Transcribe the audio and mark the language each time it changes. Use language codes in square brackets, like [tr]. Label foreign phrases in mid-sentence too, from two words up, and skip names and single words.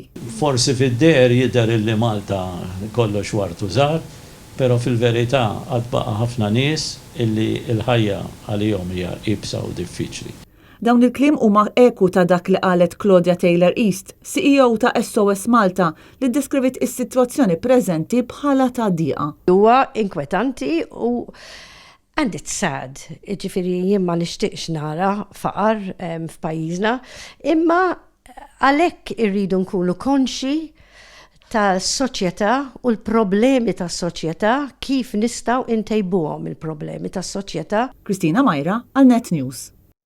[mt] Forsi fid-der jidher illi Malta kollox wartu żgħar, però fil-verità qatt baqa' ħafna nies illi l-ħajja għalihom hija ibsa u diffiċli. Dawn il-kliem huma eku ta' dak li qalet Claudia Taylor East, CEO ta' SOS Malta, li ddeskrivit is-sitwazzjoni preżenti bħala ta' dieqa. Huwa inkwetanti u [en] and it's sad. [mt] Ġifieri jien ma nixtieqx nara faqar f'pajjiżna, imma għalhekk irridu nkunu konxi tas-soċjetà u l-problemi tas-soċjetà kif nistgħu ntejbuhom il-problemi tas-soċjetà. Kristina Majra għal Net News.